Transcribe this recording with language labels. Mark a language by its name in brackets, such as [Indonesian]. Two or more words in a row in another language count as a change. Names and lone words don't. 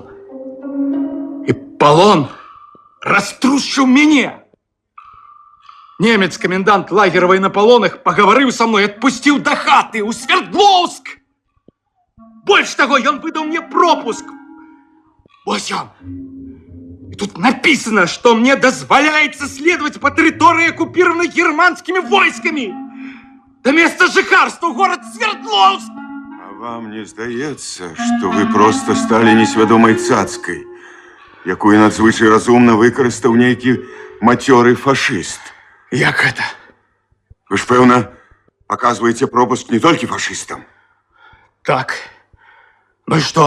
[Belarusian] І палон раструшчыў мяне. Немец, комендант лагера военнополонных, пагаварыў са мной, адпусціў да хаты ў Свердловск. Больш таго, ён выдаў мне пропуск. Вось ён. [Russian] И тут написано, что мне дозволяется следовать по территории, оккупированной германскими войсками. [Belarusian] До места жыхарства, город Свердловск. А вам не здаецца, што вы проста сталі несвядомай цацкай, якую надзвычай разумна выкарыстаў нейкі мацёры фашыст? Як гэта? Вы ж, пэўна, паказваеце пропуск не толькі фашыстам. Так. Ну і што?